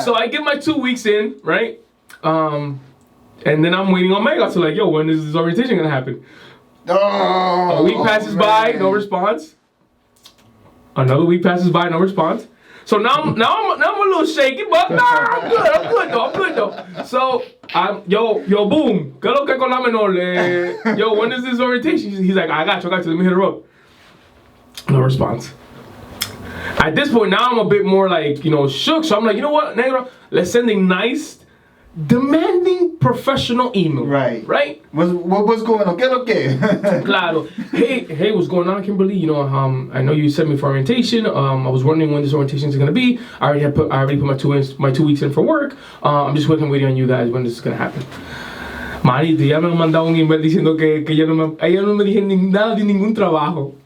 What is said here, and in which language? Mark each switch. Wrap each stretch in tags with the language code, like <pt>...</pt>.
<en>So I get my 2 weeks in, right? And then I'm waiting on Mega to like, yo, when is this orientation going to happen? Oh, a week passes by, no response. Another week passes by, no response. So now I'm a little shaky, but I'm good though. So yo</en> <es>Boom, ¿qué lo que con la menor?</es> <en>Yo, when is this orientation? He's like, I got you, let me hit her up. No response. At this point now I'm a bit more like, shook. So I'm like, you know what, Negro, let's send a nice, demanding professional email. Right. What's going on?</en> <es>¿Qué lo que? Claro.</es> <en>Hey, what's going on, Kimberly? I know you sent me for orientation. I was wondering when this orientation is gonna be. I already put my 2 weeks in for work. I'm just waiting on you guys when this is gonna happen.</en> <es>Marito, ya me han mandado un email diciendo que ella no me dije nada de ningún trabajo.</es>